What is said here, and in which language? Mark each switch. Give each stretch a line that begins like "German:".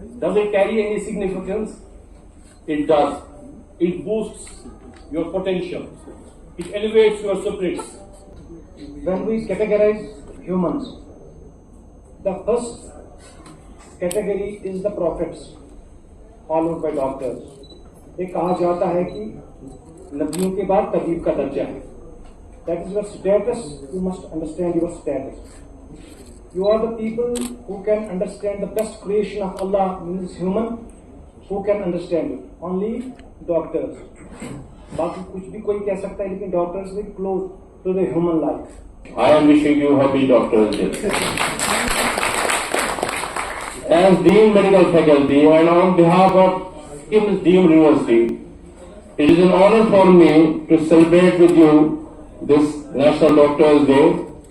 English: Does it carry any significance? It does. It boosts your potential. It elevates your spirits. When we categorize humans, the first category is the prophets, followed by doctors.
Hindi: ये कहा जाता है कि नबियों के बाद तबीब का दर्जा है.
English: That is your status. You must understand your status. You are the people who can understand the best creation of Allah, means human, who can understand it. Only doctors.
Hindi: बाकी कुछ भी कोई कह सकता है, लेकिन
English: doctors very close to the human life. I am wishing you Happy Doctor's Day. As Dean Medical Faculty and on behalf of KIMS Deemed University, it is an honor for me to celebrate with you this National Doctor's Day.